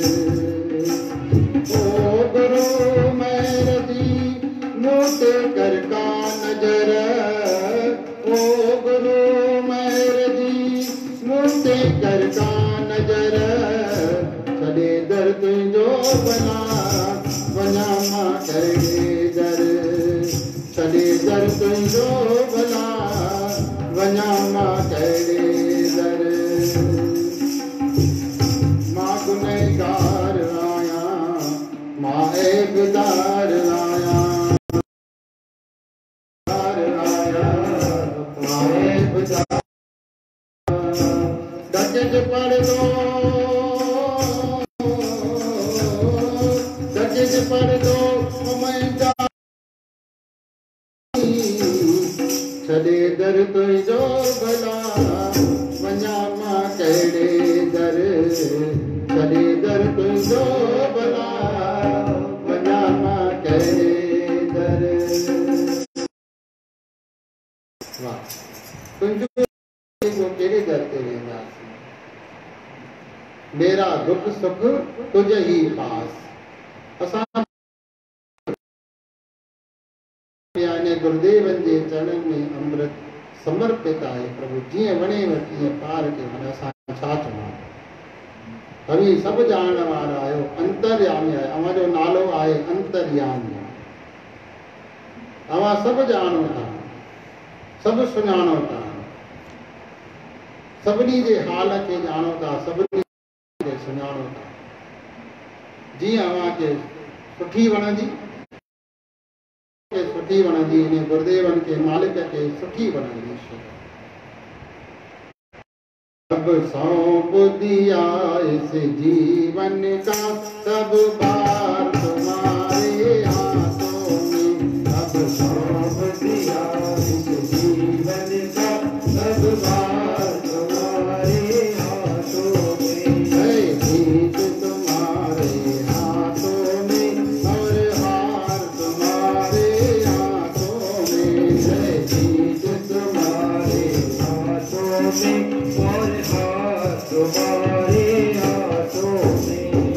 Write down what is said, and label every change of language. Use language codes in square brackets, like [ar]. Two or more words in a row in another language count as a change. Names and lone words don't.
[sd] ओ गुरु महर दी मूं ते कर का नज़र, ओ गुरु महर दी मूं ते कर का नज़र, छॾे दर तुंहिंजो भला वञा मां कहिड़े दर, छॾे दर तुंहिंजो भला वञा मां कहिड़े दर। मां गुनहगार आहियां, मां ऐबदार आहियां, मां ऐबदार दर्ज पढ़ दो, दर्ज पढ़ दो छॾे दर तुंहिंजो भला वञा मां कहिड़े दर, छॾे दर तुंहिंजो भला वञा मां कहिड़े दर। वाह, तुंहिंजो कहिड़े दर ते वेंदासीं? [hi] मेरा दुख सुख तुझ ही पास। [sd] असां गुरुदेवन जे चरणनि में अमृत समर्पित आहे। प्रभु जीअं वणेव तीअं पार के मन। असां छा चवां? तव्हीं सभु ॼाणण वारा आहियो, अंतर्यामी आहे। अव्हां जो नालो आहे अंतर्यामी। अव्हां सभु ॼाणो था, सभु सुञाणो था, सभिनी जे हाल खे ॼाणो था, सभिनी खे सुञाणो था। जीअं अव्हां खे सुठी वणंदी, सुठी वणंदी, इन गुरुदेवन के मालिक के सुठी वणंदी। [hi] सब सौंप दिया इस जीवन का, सब बार तुम्हारे हाथों में, सब सौंप दिया इस जीवन का, सब बार तुम्हारे हाथों में, है जीत तुम्हारे हाथों में और हार तुम्हारे हाथों में, है जीत तुम्हारे हाथों में और हार तुम्हारे हाथों में।